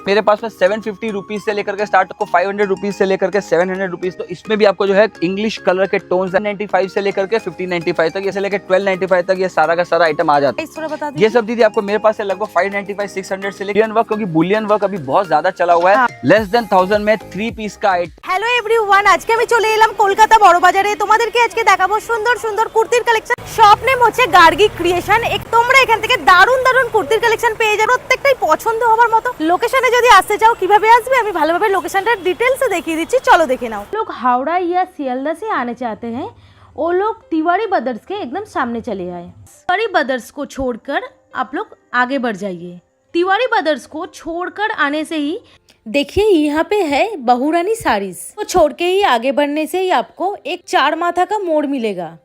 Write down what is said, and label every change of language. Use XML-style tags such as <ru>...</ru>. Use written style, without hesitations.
<hi>मेरे पास में 750 रुपीज से लेकर के स्टार्ट, आपको 500 रुपीज से लेकर के 700 रुपीज। तो इसमें भी आपको जो है इंग्लिश कलर के टोन्स 95 से लेकर के 1595 तक, ऐसे लेकर 1295 तक ये सारा का सारा आइटम आ जाता है। ये सब दीदी आपको मेरे पास से लगभग 595 600 से लेकर वर्क, क्योंकि बुलियन वर्क अभी बहुत ज्यादा चला हुआ है। लेस देन 1000 में 3 पीस का आइटम।</hi> <bn>হ্যালো এভরিওয়ান, আজকে আমি চলে এলাম কলকাতা বড় বাজারে। তোমাদেরকে আজকে দেখাবো সুন্দর সুন্দর কুর্তির কালেকশন। শপ নেম হচ্ছে গার্গি ক্রিয়েশন। তোমরা এখান থেকে দারুণ দারুণ কুর্তির কালেকশন পেয়ে যাবে, প্রত্যেকটাই পছন্দ হওয়ার মতো। লোকেশনে যদি আসতে চাও কিভাবে আসবে আমি ভালোভাবে লোকেশনটার ডিটেলসে দেখিয়ে দিচ্ছি, চলো দেখে নাও।</bn> <hi>लोग हावड़ा या सियालदा से आने चाहते हैं, वो लोग तिवारी ब्रदर्स के एकदम सामने चले आए। तिवारी ब्रदर्स को छोड़कर आप लोग आगे बढ़ जाइए। तिवारी ब्रदर्स को छोड़कर आने से ही देखिए यहाँ पे है बहुरानी साड़ीज। तो छोड़ के ही आगे बढ़ने से ही आपको एक 4 माथा का मोड़ मिलेगा।</hi>